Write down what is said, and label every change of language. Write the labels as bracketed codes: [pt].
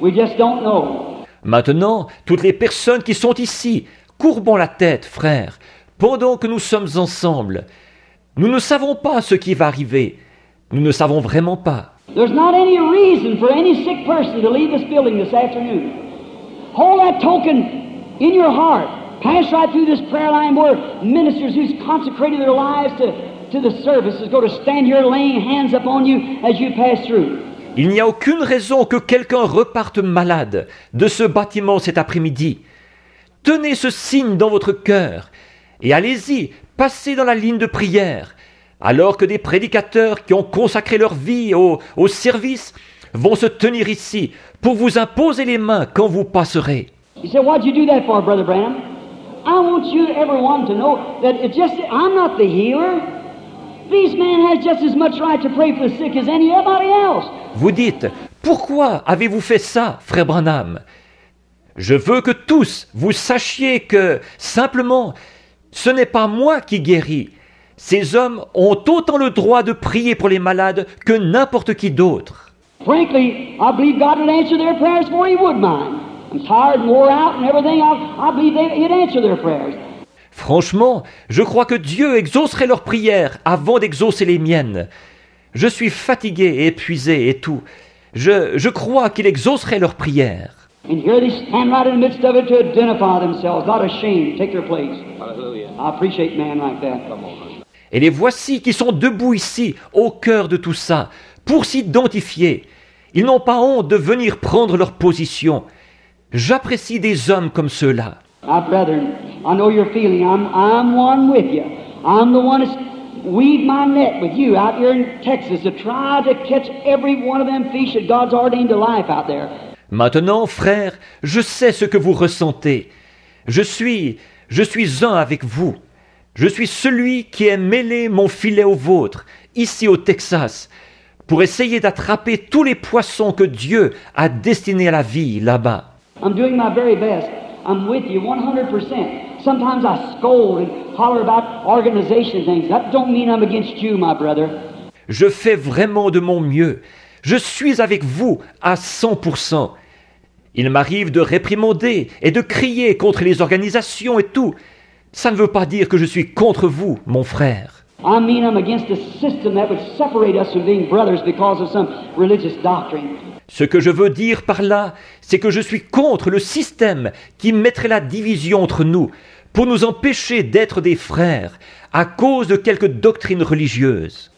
[en] We just don't know. [fr] Maintenant, toutes les personnes qui sont ici, courbons la tête, frères, pendant que nous sommes ensemble. Nous ne savons pas ce qui va arriver. Nous ne savons vraiment pas. [en] There's not any reason for any sick person to leave this building this afternoon. Hold that token in your heart. Pass right through this prayer line where ministers who's consecrated their lives to the service is going to stand here laying hands upon you as you pass through. [fr] Il n'y a aucune raison que quelqu'un reparte malade de ce bâtiment cet après-midi. Tenez ce signe dans votre cœur et allez-y, passez dans la ligne de prière, alors que des prédicateurs qui ont consacré leur vie au service vont se tenir ici pour vous imposer les mains quand vous passerez. [en] You say, why'd you do that for, Brother Branham? I want you, everyone, to know that I'm not the healer. This man has just as much right to pray for the sick as anybody else. [fr] Vous dites, pourquoi avez-vous fait ça, frère Branham? Je veux que tous vous sachiez que, simplement, ce n'est pas moi qui guéris. Ces hommes ont autant le droit de prier pour les malades que n'importe qui d'autre. [en] Frankly, I believe God would answer their prayers before He would mine. I'm tired and wore out and everything. I believe He'd answer their prayers. [fr] Franchement, je crois que Dieu exaucerait leurs prières avant d'exaucer les miennes. Je suis fatigué et épuisé et tout. Je crois qu'il exaucerait leurs prières. [en] And here they stand right in the midst of it to identify themselves, not ashamed, take their place. Hallelujah. I appreciate men like that. [fr] Et les voici qui sont debout ici, au cœur de tout ça, pour s'identifier. Ils n'ont pas honte de venir prendre leur position. J'apprécie des hommes comme ceux-là. [en] My brethren, I know your feeling. I'm one with you. I'm the one that's weave my net with you out here in Texas to try to catch every one of them fish that God's ordained to life out there. [fr] Maintenant, frère, je sais ce que vous ressentez. Je suis un avec vous. Je suis celui qui ai mêlé mon filet au vôtre, ici au Texas, pour essayer d'attraper tous les poissons que Dieu a destinés à la vie là-bas. [en] I'm doing my very best. I'm with you 100%. Sometimes I scold and holler about organization things. That don't mean I'm against you, my brother. [fr] Je fais vraiment de mon mieux. Je suis avec vous à 100%. Il m'arrive de réprimander et de crier contre les organisations et tout. Ça ne veut pas dire que je suis contre vous, mon frère. [en] I mean I'm against a system that would separate us from being brothers because of some religious doctrine. [fr] Ce que je veux dire par là, c'est que je suis contre le système qui mettrait la division entre nous pour nous empêcher d'être des frères à cause de quelques doctrines religieuses.